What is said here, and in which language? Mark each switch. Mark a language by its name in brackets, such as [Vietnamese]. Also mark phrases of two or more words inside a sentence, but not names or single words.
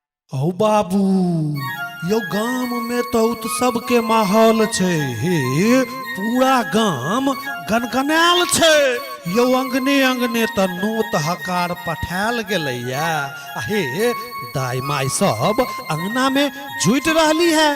[Angika] ओ बाबू, यो गाम में तो उत्सव के माहौल छे हे, पूरा गाम गनगनाल छे। यो अंगने अंगने तो नोत हकार पठायल गेलैया। हे दाई माई सब अंगना में जुट रहली है।